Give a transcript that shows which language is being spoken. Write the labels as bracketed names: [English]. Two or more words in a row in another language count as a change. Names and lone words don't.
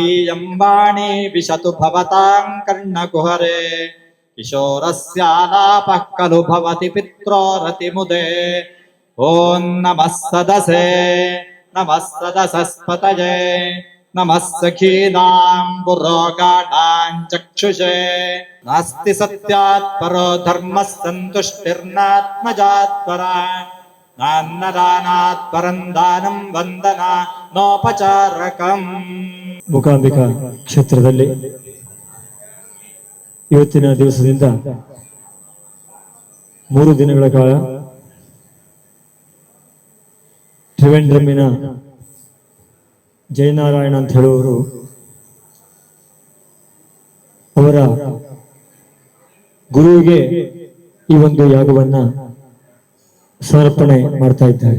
[Sanskrit] यं वाणी विशतु भवतां कर्णकुहरे किशोरस्यालापः खलु भवति पित्रोरतिमुदे ॐ नमः सदसे नमः सदसस्पतये नमः सखीनां पुरोगाढां चक्षुषे नास्ति सत्यात् परो धर्मः सन्तुष्टिर्नात्मजात् परा नान्नदानात् परं दानं ವಂದನಾ ನೋಪಚಾರಕಂ. [Kannada] ಮೂಕಾಂಬಿಕಾ ಕ್ಷೇತ್ರದಲ್ಲಿ ಇವತ್ತಿನ ದಿವಸದಿಂದ 3 ದಿನಗಳ ಕಾಲ ತ್ರಿವೇಂದ್ರಮ್ಮಿನ ಜಯನಾರಾಯಣ ಅಂತ ಹೇಳುವವರು ಅವರ ಗುರುವಿಗೆ ಈ ಒಂದು ಯಾಗವನ್ನ ಸಮರ್ಪಣೆ ಮಾಡ್ತಾ ಇದ್ದಾರೆ.